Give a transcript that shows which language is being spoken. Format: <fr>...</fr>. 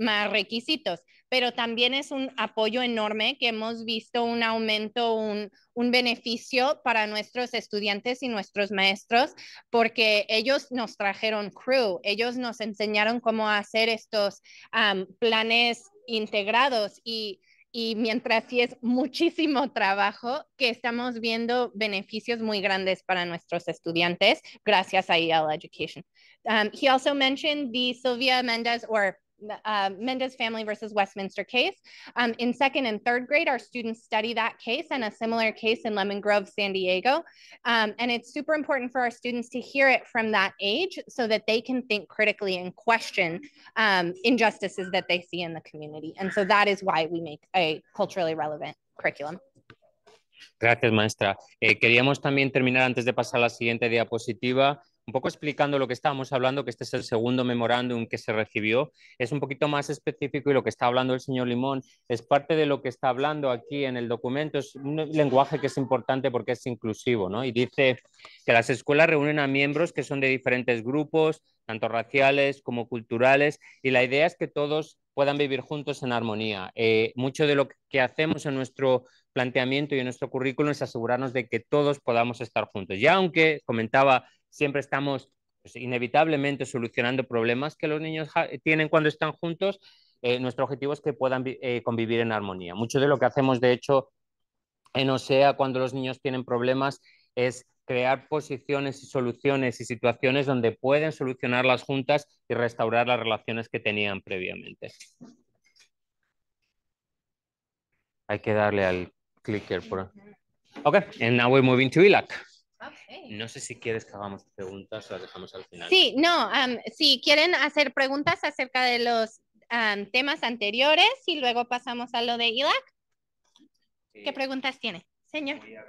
<es>requisitos, pero también es un apoyo enorme que hemos visto un aumento, un beneficio para nuestros estudiantes y nuestros maestros, porque ellos nos trajeron CREW, ellos nos enseñaron cómo hacer estos planes integrados y Y mientras sí es muchísimo trabajo, que estamos viendo beneficios muy grandes para nuestros estudiantes gracias a EL Education.</es> <en>He also mentioned the Sylvia Mendez or Mendez family versus Westminster case. In second and third grade, our students study that case and a similar case in Lemon Grove, San Diego. And it's super important for our students to hear it from that age so that they can think critically and question injustices that they see in the community. And so that is why we make a culturally relevant curriculum.</en> <es>Gracias, maestra. Queríamos también terminar antes de pasar a la siguiente diapositiva, un poco explicando lo que estábamos hablando, que este es el segundo memorándum que se recibió. Es un poquito más específico y lo que está hablando el señor Limón es parte de lo que está hablando aquí en el documento. Es un lenguaje que es importante porque es inclusivo, ¿no? Y dice que las escuelas reúnen a miembros que son de diferentes grupos, tanto raciales como culturales, y la idea es que todos puedan vivir juntos en armonía. Mucho de lo que hacemos en nuestro planteamiento y en nuestro currículum es asegurarnos de que todos podamos estar juntos. Ya aunque, comentaba, siempre estamos pues, inevitablemente solucionando problemas que los niños tienen cuando están juntos, nuestro objetivo es que puedan convivir en armonía. Mucho de lo que hacemos, de hecho, en OSEA cuando los niños tienen problemas es crear posiciones y soluciones y situaciones donde pueden solucionarlas juntas y restaurar las relaciones que tenían previamente. Hay que darle al clicker por...</es> <en>Ok, and now we're moving to ILAC. Okay.</en> <es>No sé si quieres que hagamos preguntas o las dejamos al final. Sí, no, si quieren hacer preguntas acerca de los temas anteriores y luego pasamos a lo de ILAC. Sí. ¿Qué preguntas tiene, señor?</es>